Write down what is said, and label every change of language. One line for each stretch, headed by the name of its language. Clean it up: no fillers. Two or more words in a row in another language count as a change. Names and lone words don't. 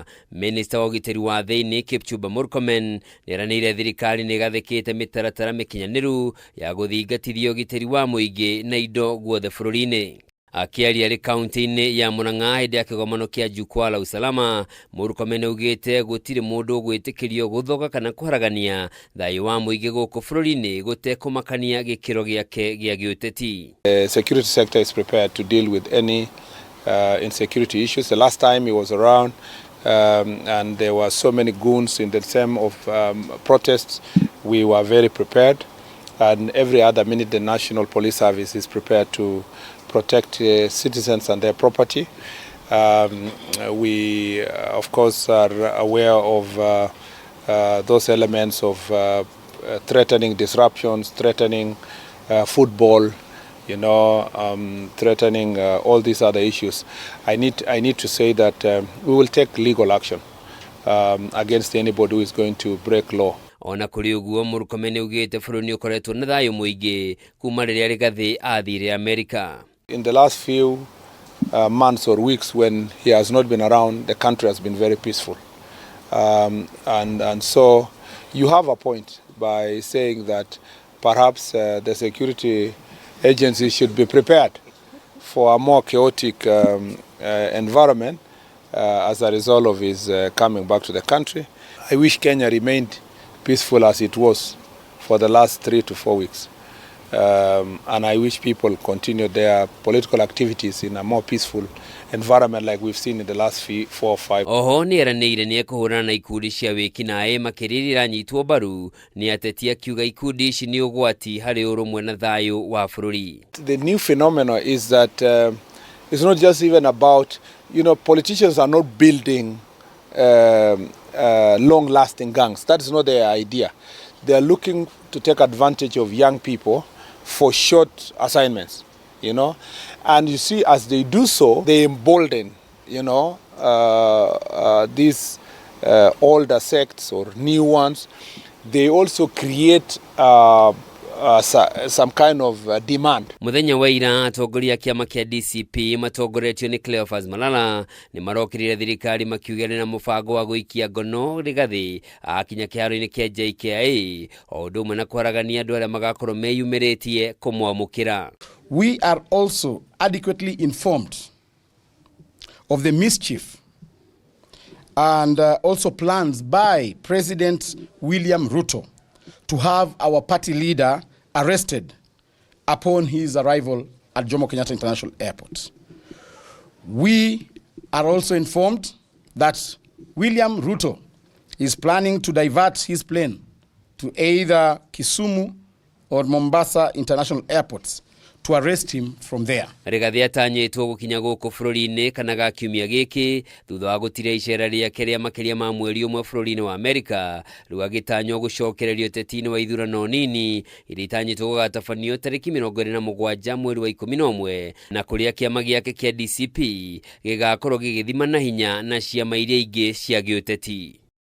Kikuyu: MINISTA wa UGITIRI wa THIINI KIPCHUMBA Murkomen NIERANIIRE thirikari nigathikite mitaratara mikinyaniru ya guthingatithia UGITIRI wa muingi na indo guothe bururi-ini. Akiaria ri kaunti-ini ya Murang'a hindi ya kigomano kia
Swahili: jukwaa la usalama,
Kikuyu: Murkomen ugite gutiri mundu gwitikirio guthoga kana kuharagania thayu wa muingi guku bururi-ini gutekumakania gikiro giake gia giuteti.
English: The security sector is prepared to deal with any insecurity issues. The last time he was around and there were so many goons in the term of protests, we were very prepared, and every other minute the National Police Service is prepared to protect citizens and their property. We, of course, are aware of those elements of threatening disruptions, threatening football, threatening all these other issues. I need to say that we will take legal action against anybody who is going to break law.
Kikuyu: Ona kuri uguo Murkomen ugite bururi ukoretwo na thayu muingi kuma riria Rigathi athire Amerika.
English: In the last few months or weeks when he has not been around, the country has been very peaceful. And so you have a point by saying that perhaps the security agencies should be prepared for a more chaotic environment as a result of his coming back to the country. I wish Kenya remained peaceful as it was for the last 3 to 4 weeks. And I wish people continue their political activities in a more peaceful environment like we've seen in the last 4 or 5.
Kikuyu: Oho NIERANIIRE ni ekuhurana na ikundi cia wikinae makiririra nyitwo baru ni ateti akiuga ikundi ici ni ugwati hari urumwe na thayu wa bururi.
English: The new phenomenon is that it's not just even about, politicians are not building long-lasting gangs. That is not their idea. They are looking to take advantage of young people for short assignments, and you see, as they do so, they embolden, these older sects or new ones. They also create some kind of demand.
Kikuyu: Muthenya wa ira atongoria kiama kia DCP matongoretio ni Cleophas Malala ni marokirire thirikari makiugana na mubango wa guikia ngono Rigathi akinya KIHARO-INI kia JKIA o undu umwe na kwaragania andu aria magakorwo meyumiritie kumwamukira.
English: We are also adequately informed of the mischief and also plans by President William Ruto to have our party leader arrested upon his arrival at Jomo Kenyatta International Airport. We are also informed that William Ruto is planning to divert his plane to either Kisumu or Mombasa International Airports to arrest him from there.
Kikuyu: Rigathi atanyitwo gukinya guku bururi-ini kana gakiumia giki thutha wa gutire icera riake ria makiria ma mweri umwe bururi-ini wa Amerika riu agitanywo gucokererio teti-ini wa ithurano nini iria itanyitwo gugatabanio tariki 27 mweri wa 11 na kuria kiama giake kia DCP gigakorwo gigithima na hinya na ciama iria ingi cia giuteti.